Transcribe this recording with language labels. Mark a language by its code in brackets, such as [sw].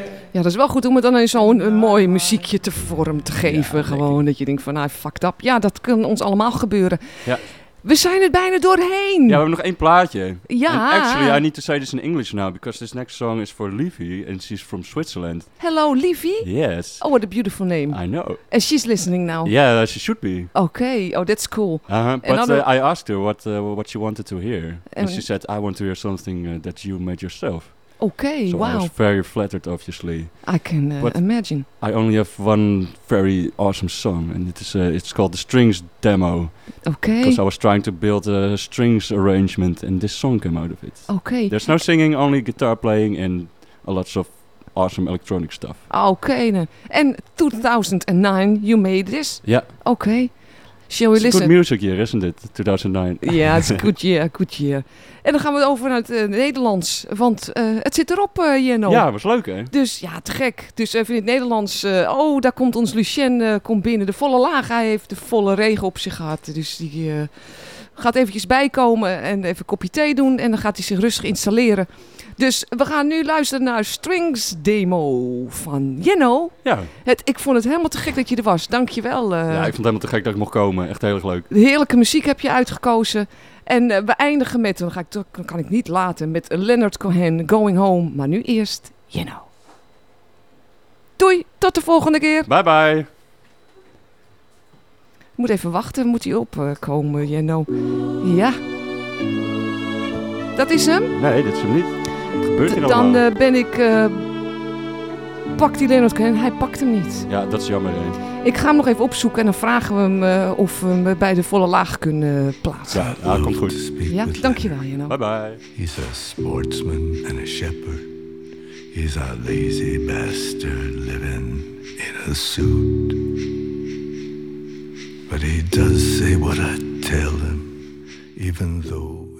[nl] Ja, dat is wel goed om het dan in zo'n mooi muziekje te vorm te geven. Ja, gewoon dat je denkt van, nou, fucked up. Ja, dat kan ons allemaal gebeuren. Ja. We zijn er bijna doorheen. Ja, we hebben nog één plaatje. Ja. [en] And actually, I need to say this in English now, because this next song is for Livy, and she's from Switzerland. Hello, Livy. Yes. Oh, what a beautiful name. I know. And she's listening now. Yeah, she should be. Okay, oh, that's cool. But I asked her what she wanted to hear, and she said, I want to hear something that you made yourself. Okay, so wow. I was very flattered, obviously. I can imagine. I only have one very awesome song, and it's called The Strings Demo. Okay. Because I was trying to build a strings arrangement, and this song came out of it. Okay. There's no singing, only guitar playing, and a lot of awesome electronic stuff. Okay, then. And 2009, you made this? Yeah. Okay. Shall we it's listen? It's a good music year, isn't it? 2009. Yeah, it's a good year, good year. [nl] En dan gaan we over naar het Nederlands, want het zit erop, Jeno. Ja, was leuk, hè? Dus ja, te gek. Dus even in het Nederlands, oh, daar komt ons Lucien, komt binnen. De volle laag, hij heeft de volle regen op zich gehad. Dus die gaat eventjes bijkomen en even een kopje thee doen. En dan gaat hij zich rustig installeren. Dus we gaan nu luisteren naar Strings Demo van Jeno. Ja. Ik vond het helemaal te gek dat je er was. Dank je wel. Ja, ik vond het helemaal te gek dat ik mocht komen. Echt heel erg leuk. De heerlijke muziek heb je uitgekozen. En we eindigen met, dan ga ik toch, kan ik niet laten, met Leonard Cohen, Going Home. Maar nu eerst Jeno. Doei, tot de volgende keer. [en] Bye bye. [nl] Ik moet even wachten, moet hij opkomen, Jeno. Ja. Dat is hem? Nee, dat is hem niet. Dan ben ik... pakt hij Leonard Cohen? Hij pakt hem niet. Ja, dat is jammer. Nee. Ik ga hem nog even opzoeken en dan vragen we hem of we hem bij de volle laag kunnen plaatsen. Ja, ja, komt goed. Ja, dankjewel, Jeno. [en] Bye bye. He's a sportsman and a shepherd. He's a lazy bastard living in a suit. But he does say what I tell him, even though...